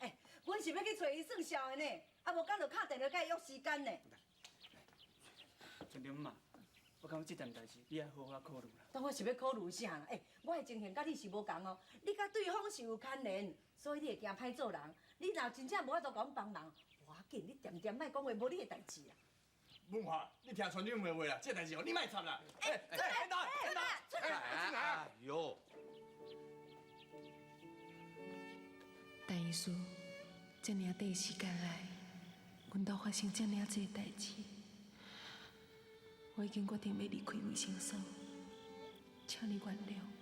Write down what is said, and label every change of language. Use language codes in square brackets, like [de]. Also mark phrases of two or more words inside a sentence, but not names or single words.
[nan] 哎，阮是要去找伊算账的呢，啊无干就敲电话甲伊约时间呢。村长嘛，我感觉这件代志你要好好考虑啦。当我是要考虑啥啦？哎，我的情形甲你是无共哦，你甲对方是有牵连，所以你会惊歹做人。你若真正无法度甲阮帮忙，我紧你点点莫讲话，无你的代志啊。文华，你听村长的话啦，这代志哦，你莫插啦。哎，哎呦！但医师，这尔短时间来，阮兜发生这尔济代志，我已经决定要离开卫生所，请你原谅。